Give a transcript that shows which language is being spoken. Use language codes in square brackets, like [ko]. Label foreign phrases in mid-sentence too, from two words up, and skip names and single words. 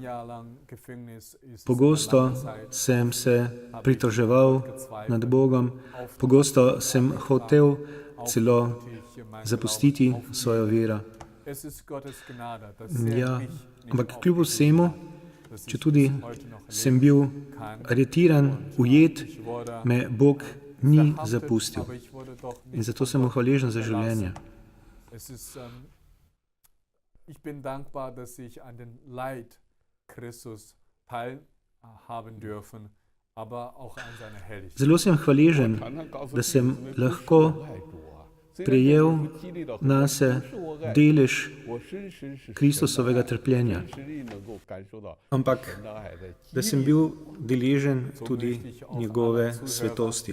[sl] Pogosto sem se pritoževal nad Bogom, pogosto sem hotel celo zapustiti svojo vero. Ja, ampak kljub vsemu, četudi sem bil aretiran, ujet, me Bog ni zapustil. In zato sem mu hvaležen za življenje. [de] Ich bin dankbar, dass ich an den Leid Christus teilhaben dürfen, aber auch an seiner Herrlichkeit. [sl] Zelo sem hvaležen, da sem lahko prejel nase delež Kristusovega trpljenja. Ampak, da sem bil deležen tudi njegove svetosti.